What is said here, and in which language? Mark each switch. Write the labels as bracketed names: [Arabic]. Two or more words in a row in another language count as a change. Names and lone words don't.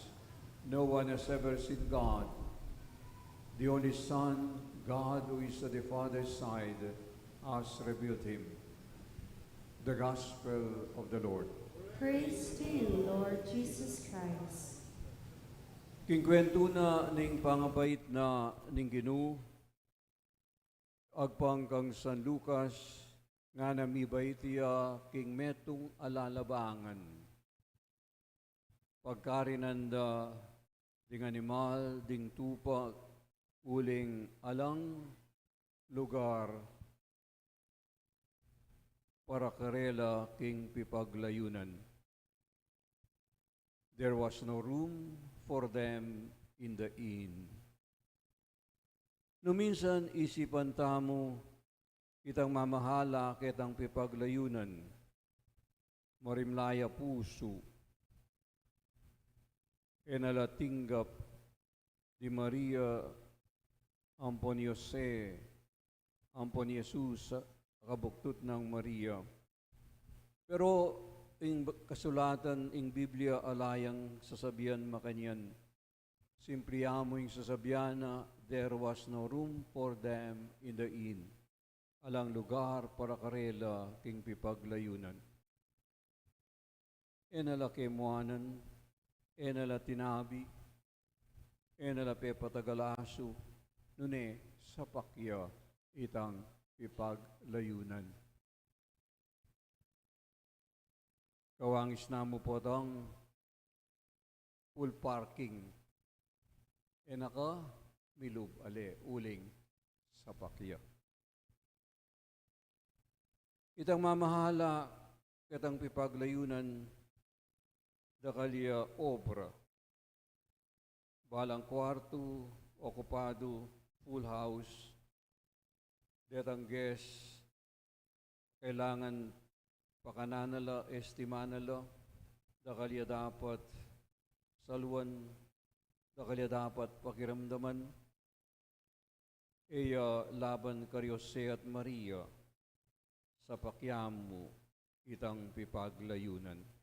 [English] No one has ever seen God, the only Son, God who is at the Father's side, has revealed him." The Gospel of the Lord. Praise to you, Lord Jesus Christ. [Pampanga] Kingkwento na ning pangabait na ning Ginoo, agpang kang San Lucas, nga namibay tiya king metong alalabangan. Pagkarinanda ding animal, ding tupa, uling alang lugar para karela king pipaglayunan. [English] There was no room for them in the inn. [Pampanga] No minsan isipan tamo, kitang mamahala kitang pipaglayunan, marimlaya puso, enalatinggap di Maria ampon ni Jose, ampon ni Jesus, kabuktot ng Maria. Pero ing kasulatan ing Biblia alayang sasabihan makanyan. Simply amo ing sasabihan na [English] there was no room for them in the inn. [Pampanga] Alang lugar para karela king pipaglayunan. Enala kemuanan, enala tinabi, enala pepatagalaso, nune sapakya itang pipaglayunan. Kawangis na mo po itong [English] full parking. [Pampanga] Enaka, milub, ale, uling, sapakya. Itang mamahala, kitang pipaglayunan, dakalya obra. Balang kwarto, okupado, [English] full house, [Pampanga] detang guest, kailangan pakananala, estimanala, dakalya dapat saluan, dakalya dapat pakiramdaman, laban kay Jose at Maria, sa pakyamu itang pipaglayunan.